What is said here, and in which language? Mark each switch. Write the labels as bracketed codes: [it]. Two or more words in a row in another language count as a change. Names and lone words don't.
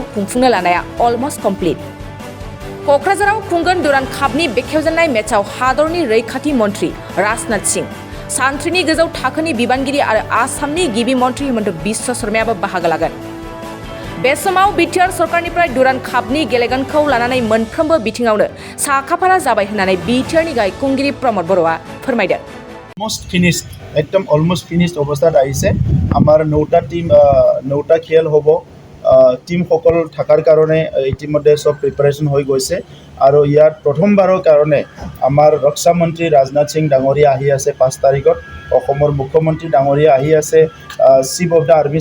[brx] खुंफुंनो लानाया [en] almost complete [brx] क'क्राझाराव खुंगोन दुरान्ड कापनि बेखेवजेननाय मेचआव हादरनि रैखाथि मन्थ्रि राजनाथ सिंह सान्थ्रिनि गोजौ थाखोनि बिबानगिरि आरो आसामनि गिबि मन्थ्रि हिमन्त बिश्व शर्मायाबो बाहागो लागोन बे समाव बिटिआर सरकारनिफ्राय दुरान्ड कापनि गेलेगोनखौ लानानै मोनफ्रोमबो बिथिङावनो साखाफारा जाबाय होननानै बिटिआरनि गाहाय खुंगिरि प्रमद बर'आ फोरमायदों [en] almost finished [as] অৱস্থাত আহিছে আমাৰ 9টা টিম 9টা খেল হ'ব টিমসকল থকাৰ কাৰণে ইতিমধ্যে সব প্ৰিপাৰেশ্যন হৈ গৈছে আৰু ইয়াত প্ৰথমবাৰৰ কাৰণে আমাৰ ৰক্ষা মন্ত্ৰী ৰাজনাথ সিং ডাঙৰীয়া আহি আছে 5 তাৰিখত অসমৰ মুখ্যমন্ত্ৰী ডাঙৰীয়া আহি আছে [en] chief of the army